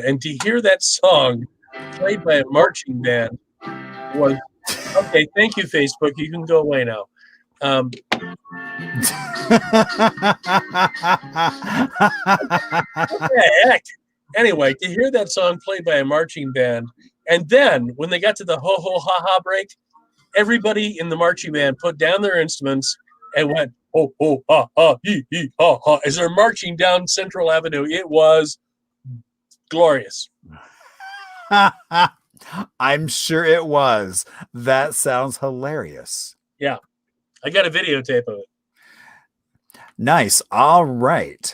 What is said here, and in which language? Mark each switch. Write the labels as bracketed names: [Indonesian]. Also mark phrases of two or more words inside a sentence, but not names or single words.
[English] And to hear that song played by a marching band was, okay, thank you, Facebook. You can go away now. What the heck? Anyway, to hear that song played by a marching band, and then when they got to the ho ho ha ha break, everybody in the marching band put down their instruments and went ho ho ha ha hee hee ha ha as they're marching down Central Avenue. It was glorious. I'm sure it was. That sounds hilarious. Yeah, I got a videotape of it. Nice. All right.